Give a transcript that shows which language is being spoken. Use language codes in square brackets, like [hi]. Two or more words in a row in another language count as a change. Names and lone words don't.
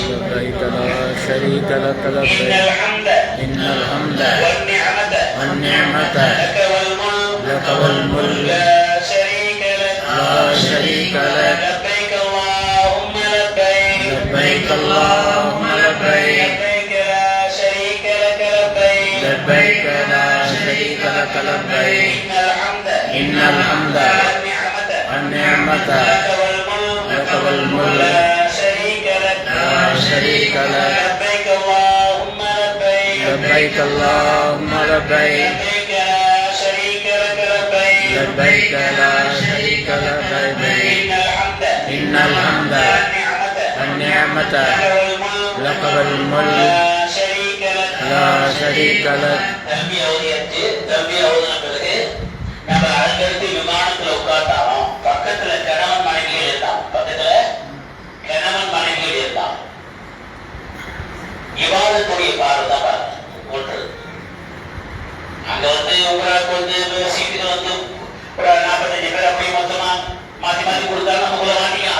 [ar] لبيك لا شريك لك لبيك إن الحمد والنعمة لك والملك لا شريك لك لبيك اللهم لبيك لبيك اللهم لبيك لبيك لا شريك لك لبيك إن الحمد والنعمة لك والملك لا شريك لك لبيك اللهم لبيك لبيك اللهم لبيك لبيك لا شريك لك لبيك إن الحمد والنعمة لك والملك لا شريك لك. [ta] தல்பியா ஓதுன பிறகு நம்ம அடுத்தடுத்து விமானத்துல உட்கார்ந்தாலும் பக்கத்துல கணவன் மனைவிகள் இருந்தான். இவாதத்துடைய பார்வை தான் பாருங்க. ஒன்று அங்க வந்து உங்களுக்கு வந்து சீட்டுக்கு வந்து ஒரு 45 பேர் அப்படி மொத்தமா மாத்தி மாத்தி கொடுத்தாலும் நம்ம உங்களை மாட்டிக்கலாம்.